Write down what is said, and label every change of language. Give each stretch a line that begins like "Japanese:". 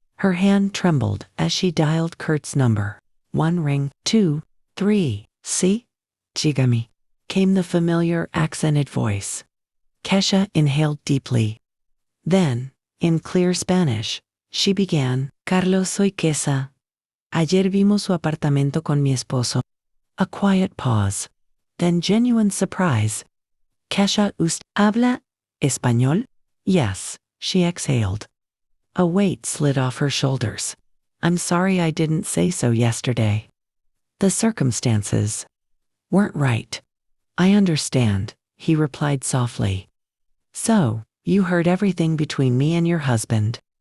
English: Her hand trembled as she dialed Kurt's number. 1 ring, 2, 3, see? Chigami, came the familiar accented voice. Kesha inhaled deeply. Then, in clear Spanish, she began,
Spanish: Carlos, soy Kesha. Ayer vimos su apartamento con mi esposo.
English: A quiet pause. Then genuine surprise. Kesha
Spanish: usted, ¿habla español?
English: Yes, she exhaled. A weight slid off her shoulders. I'm sorry I didn't say so yesterday. The circumstances weren't right. I understand, he replied softly. So, you heard everything between me and your husband.